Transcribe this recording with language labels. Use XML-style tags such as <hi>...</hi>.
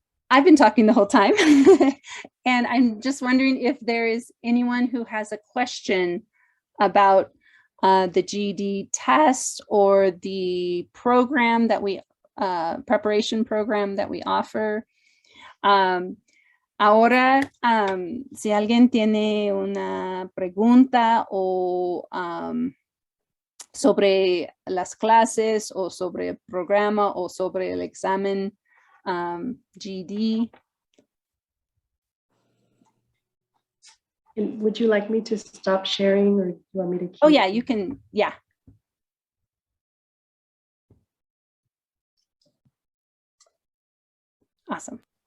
<en>I've been talking the whole time and I'm just wondering if there is anyone who has a question about the GED test or the program that we, preparation program that we offer.</en> <es>Ahora, si alguien tiene una pregunta o sobre las clases o sobre el programa o sobre el examen GED.</es> <en>And would you like me to stop sharing or do you want me to keep? Oh yeah, you can, yeah. Awesome.</en>